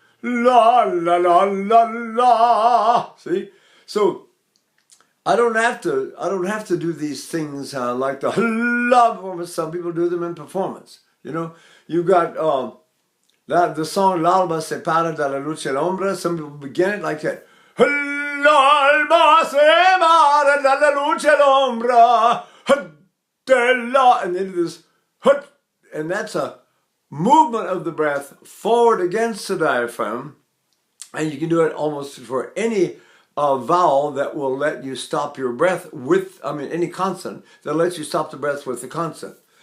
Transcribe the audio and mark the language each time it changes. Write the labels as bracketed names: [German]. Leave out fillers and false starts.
[English] La, la, la, la, la. See? So I don't have to do these things like the la performance. Some people do them in performance. You know, you got the song [Italian] L'alba separa dalla luce l'ombra. [English] Some people begin it like that. [Italian] L'alba separa dalla luce l'ombra. [English] And then this, and that's a movement of the breath forward against the diaphragm, and you can do it almost for any vowel that will let you stop your breath with, any consonant that lets you stop the breath with the consonant.